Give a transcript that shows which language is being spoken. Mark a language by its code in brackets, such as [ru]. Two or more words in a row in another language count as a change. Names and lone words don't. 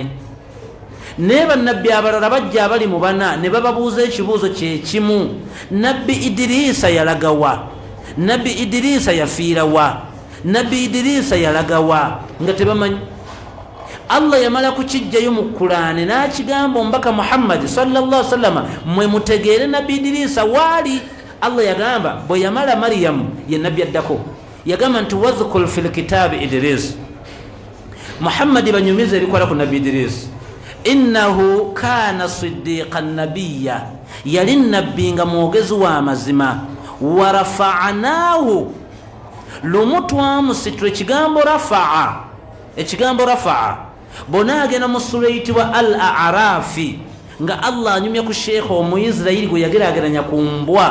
[lg] Ne bannabbi abalala bajja abali mu bana ne bababuuza ekibuuzo kye kimu. Nabbi Idirisa yalagawa? Nabbi Idirisa yafiirawa? Nabbi Idirisa yalagawa? Nga tebamanyi. Allah yamala kukijjayo mu Qur'ani n'akigamba omubaka Muhammad [ar] صلى الله عليه وسلم, [lg] mwe mutegeere Nabbi Idirisa waali. Allah yagamba bwe yamala Maryam ye nabbi addako, yagamba nti [ar] واذكر في الكتاب إدريس. [lg] Muhammad banyumiza ebikola ku Nabbi Idris. [ar] إنه كان صديقا نبيا, [lg] yali nabbi nga mwogezi wa mazima. [ar] ورفعناه, [lg] lumu twamusitula. Ekigambo rafa'a, ekigambo rafa'a bona agenda mu sura eyitibwa Al-A'rafi nga Allah anyumya ku sheekha Omuyisirayiri gwe yageraageranya ku mbwa.